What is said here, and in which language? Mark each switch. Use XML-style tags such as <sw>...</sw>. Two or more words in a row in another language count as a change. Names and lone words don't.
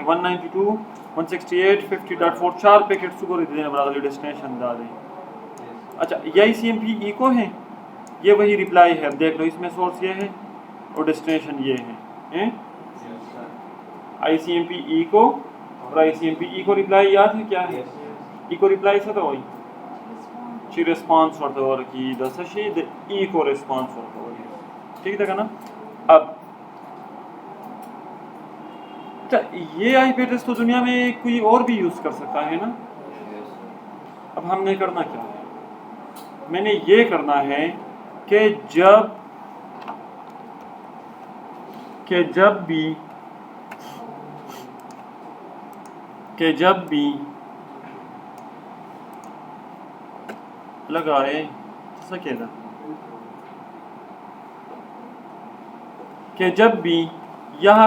<ur>192.168.50.4 4 پیکٹ کو دینے والا ڈیسٹینیشن دا دیں. اچھا یہ</ur> <en>ICMP echo</en> <ur>ہے، یہ وہی ریپلائی ہے. اب دیکھ لو اس میں سورس یہ ہے اور ڈیسٹینیشن یہ ہے.</ur> <en>ICMP echo</en> <ur>اور</ur> <en>ICMP echo reply</en> <ur>یاد ہے کیا ہے؟</ur> <en>echo reply</en> <ur>سے تو وہی</ur> <ps>چی ریسپانس ورته ورکی د څه شي د</ps> <en>echo response</en> <ps>ورته ورکی.</ps> <ur>ٹھیک ہے نا؟ اب یہ</ur> <en>IP address</en> <ur>تو دنیا میں کوئی اور بھی یوز کر سکتا ہے نا. اب ہم نے کرنا کیا ہے؟ میں نے یہ کرنا ہے کہ جب بھی لگائے سکے گا کہ جب بھی یہاں</ur>